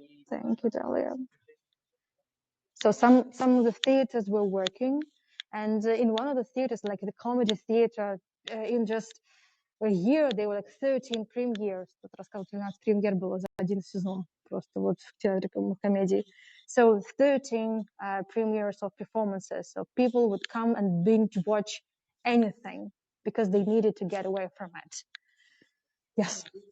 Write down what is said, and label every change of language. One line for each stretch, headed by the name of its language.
English: Thank you, Dalia. So some of the theaters were working, and in one of the theaters, like the comedy theater, in just a year, there were like 13 premieres.
Russian: Тут рассказывал, 13 премьер было за один сезон, просто вот в театре комедии.
English: So 13 premieres of performances. So people would come and binge watch anything because they needed to get away from it. Yes.